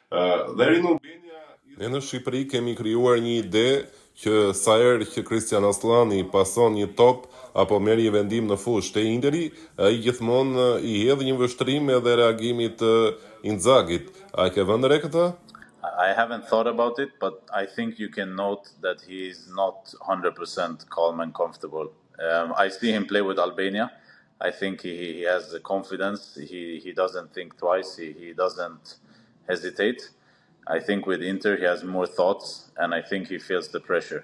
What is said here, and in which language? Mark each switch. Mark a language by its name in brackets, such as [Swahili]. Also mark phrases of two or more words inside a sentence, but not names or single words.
[Albanian] Ne në Shqipëri kemi krijuar një ide që sa herë që Cristian Aslani pason një top apo merr një vendim në fushë te Interi, ai gjithmonë i hedh një vështrim edhe reagimit të Inzaghit. A ke vënë re këtë? [English] I haven't thought about it, but I think you can note that he's not 100% calm and comfortable. I see him play with Albania. I think he has the confidence. He doesn't think twice. He doesn't hesitate. I think with Inter he has more thoughts, and I think he feels the pressure.